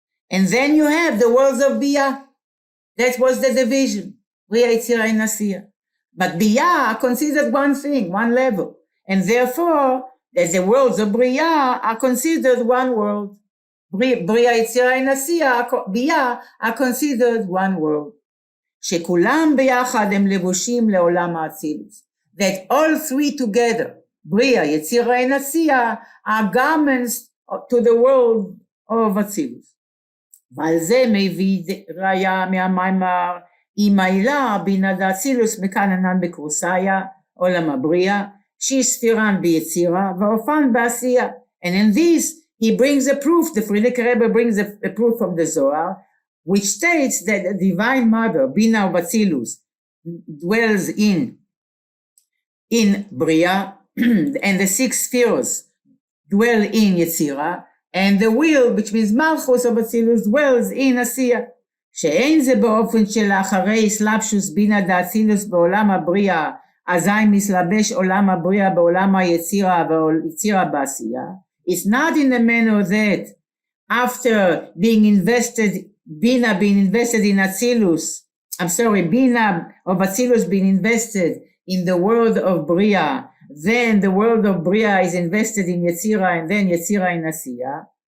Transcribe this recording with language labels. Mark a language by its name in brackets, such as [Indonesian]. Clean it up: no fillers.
[English] And then you have the worlds of Biyah. That was the division, Bria, Yetzira, and Asiya. But Biyah are considered one thing, one level. And therefore, that the worlds of Bria are considered one world. Bria, Yetzira, and Asiya, Biyah are considered one world. [Hebrew] שכולם ביחד הם לבושים לעולם האצילוס. [English] That all 3 together, Bria, Yetzira, and Asiya, are garments to the world of Atzilus. [Hebrew] ועל זה מביא ראיה מהמיימר, אם העילה בינה דאצילוס מקננן בקורסאיה, עולם הבריאה, שהיא ספירן ביצירה, ואופן בעשייה. [English] And in this, he brings a proof, the Frierdiker Rebbe brings a proof from the Zohar, which states that the Divine Mother, Bina of Atzilus, dwells in Bria, and the 6 spheres dwell in Yetzira, and the will, which means Malchus of Atzilus, dwells in Asiya. [Hebrew] שאין זה באופן של אחרי סלבשוס בינה דאצילוס בעולם הבריאה, אזי מסלבש עולם הבריאה בעולם היצירה ויצירה בעשייה. [English] It's not in the manner that after being invested, Bina being invested in Atzilus, Bina of Atzilus being invested in the world of Bria, then the world of Bria is invested in Yetzira, and then Yetzira in Asiya.